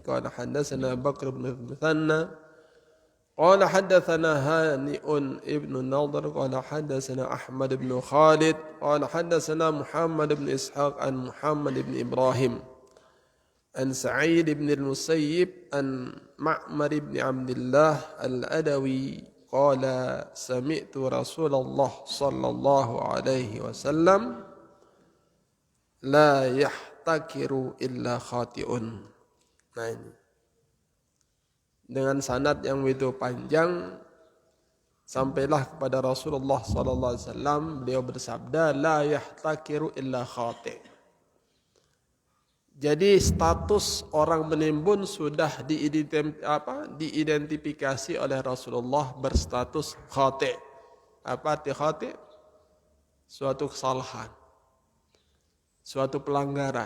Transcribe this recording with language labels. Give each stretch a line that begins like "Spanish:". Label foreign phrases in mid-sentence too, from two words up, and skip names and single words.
Arabic: قال حدثنا بكر بن المثنى قال حدثنا هانئ ابن النضر قال حدثنا أحمد بن خالد قال حدثنا محمد بن إسحاق عن محمد بن إبراهيم عن سعيد بن المسيب عن معمر بن عبد الله الأدوي قال سمعت رسول الله صلى الله عليه وسلم لا يحتكر إلا خاطئ.
Indonesian: Nah, ini dengan sanad yang begitu panjang sampailah kepada Rasulullah
Arabic: صلى الله عليه وسلم,
Indonesian: beliau bersabda
Arabic: لا يحتكر إلا خاطئ'.
Indonesian: Jadi status orang menimbun sudah diidentifikasi oleh Rasulullah berstatus khati'. Apa arti khati'? Suatu kesalahan, suatu pelanggaran.